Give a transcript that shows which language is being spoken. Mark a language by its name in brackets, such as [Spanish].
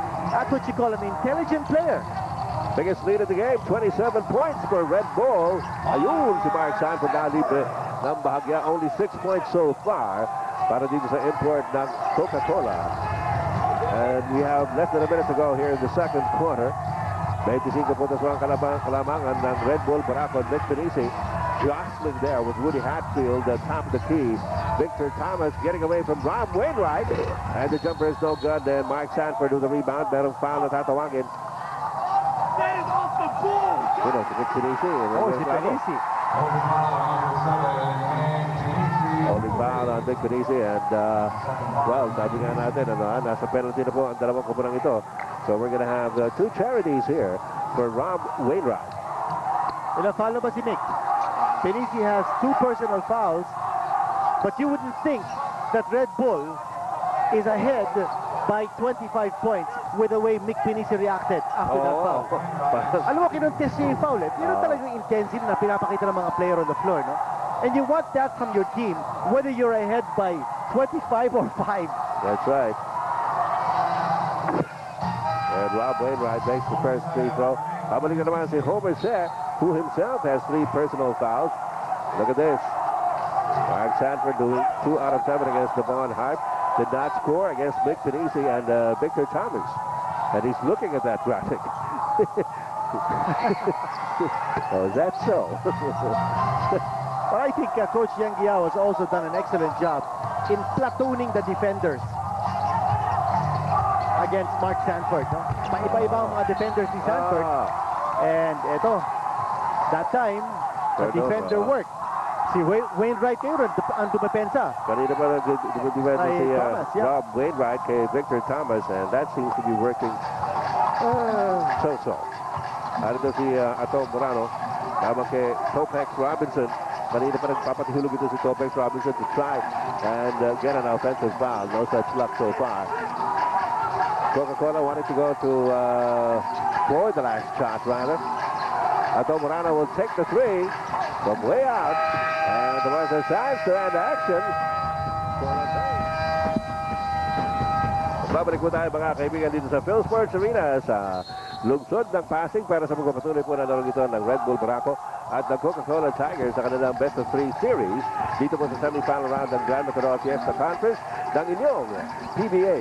[English] That's what you call an intelligent player. Biggest lead of the game, 27 points for Red Bull. [Filipino] Ayun, si Mark Sanford na libre ng bahagya. [English] Only 6 points so far [Filipino] para dito sa [English] import ng Coca-Cola. And we have less than a minute to go here in the second quarter. [Filipino] 25 puntos ang kalamangan ng Red Bull Barako and Vic Pinisi. [English] Jostling there with Woody Hatfield at top of the key. Victor Thomas getting away from Rob Wainwright. And the jumper is no good. Then Mark Sanford with the rebound. [Filipino] Merong foul na tatawagin. [English] That is off the ball! [Filipino] Si Vic Pinisi. Si Pinisi. [English] Holding foul on Big Pinisi. [Filipino] And, well, sabi nga natin, nasa penalty na po ang dalawang kumunang ito. [English] So we're going to have two charities here for Rob Wainwright. [Filipino] Ina-follow ba si Mick? [English] Pinisi has 2 personal fouls, but you wouldn't think that Red Bull is ahead by 25 points with the way Mick Pinisi reacted after that foul. [Filipino] Alam mo, kinontes niya yung foul. Yun ang talagang intensity na pinapakita ng mga player [English] on the floor, [Filipino] no? [English] And you want that from your team, whether you're ahead by 25 or 5. That's right. And Rob Wainwright makes the first free throw. [Filipino] Pabalik na naman si [English] Homer Shea, who himself has 3 personal fouls. Look at this. Mark Sanford doing 2 out of 7 against Devon Harp. Did not score against Mick Pinisi and Victor Thomas. And he's looking at that graphic. Oh, is that so? But I think Coach Yang Giao has also done an excellent job in platooning the defenders against Mark Sanford. No? [Filipino] Iba-iba ang mga defenders ni Sanford. [English] And ito, that time, the defender worked. [Filipino] Si Wainwright ngayon ang dumepensa. Kanina pa nag-defend si [English] Thomas, yeah. Rob Wainwright kay Victor Thomas, and that seems to be working so-so. [Filipino] Ano si Ato Morano, tama kay Topex Robinson. Kanina pa nagpapatihulog ito si Topex Robinson [English] to try and get an offensive foul. No such luck so far. Coca-Cola wanted to go to for the last shot, rather. Ato Morano will take the 3 from way out. And there was a chance to end action. [Filipino] Babalik po tayo mga kaibigan dito sa PhilSport Arena sa lungsod ng Pasig para sa pagpapatuloy po na larong ito ng Red Bull Barako at ng Coca-Cola Tigers sa kanilang [English] best of 3 series [Filipino] dito po sa semifinal round ng Gran Matador Fiesta Conference ng inyong PBA.